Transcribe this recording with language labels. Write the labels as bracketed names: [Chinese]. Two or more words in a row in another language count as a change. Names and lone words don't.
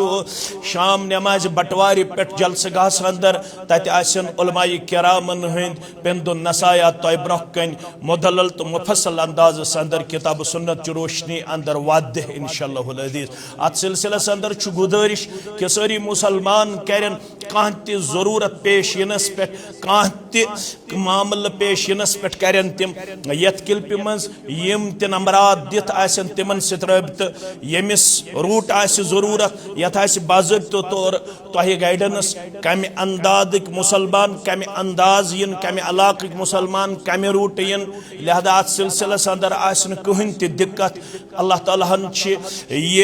[Kashmiri] شام نماز بٹواری پٹ جلسہ گاہس اندر تت آسن علماء کرامن ہند پند نصایا تہ برہ کن مدلل تو مفصل انداز اندر کتاب و سنت چ روشنی اندر واضح [Arabic] انشاءاللہ العزیز [Kashmiri] ات سلسلس اندر چھ گزارش کہ ساری مسلمان کرن کانہ تہ ضرورت پیش ینس پہ کانہ تہ معاملہ پیش ینس پہ کرن تم یت کلپ مز یم تہ نمبرات دت آسن تمن ست رابطہ یمس روٹ آس ضرورت یت آس باضابطہ طور تہ گائیڈنس کمہ اندازک مسلمان کمہ انداز ین کمہ علاقہ مسلمان کمہ روٹ ین لہذا ات سلسلس اندر آسن کہین تہ دقت اللہ تعالیٰ ہن چھ